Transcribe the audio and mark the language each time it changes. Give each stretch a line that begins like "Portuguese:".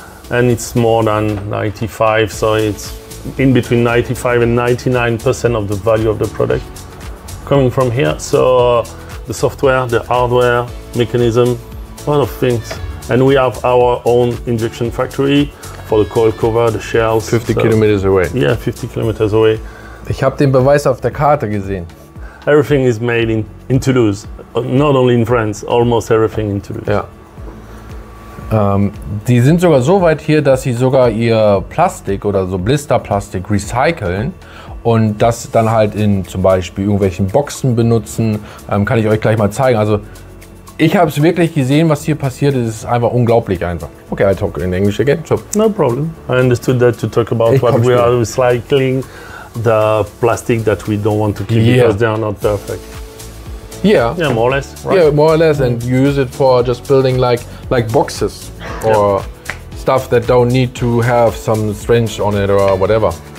English: And it's more than 95, so it's in between 95 and 99% of the value of the product coming from here. So the software, the hardware, mechanism, a lot of things. And we have our own injection factory for the coil cover, the shells. 50 kilometers away. Yeah, 50 kilometers away.
German: Ich habe den Beweis auf der Karte gesehen.
English: Everything is made in Toulouse. Not only in France, almost everything in Toulouse.
German: Ja. Die sind sogar so weit hier, dass sie sogar ihr Plastik oder so Blisterplastik recyceln und das dann halt in zum Beispiel irgendwelchen Boxen benutzen. Kann ich euch gleich mal zeigen. Also ich habe es wirklich gesehen, was hier passiert ist. Es ist einfach unglaublich einfach.
English: Okay, I talk in English again. So. No problem. I understood that to talk about what we are recycling, the plastic that we don't want to keep because they are not perfect. Yeah. Yeah, more or less. Right? Yeah, more or less, and use it for just building like boxes or stuff that don't need to have some strange on it or whatever.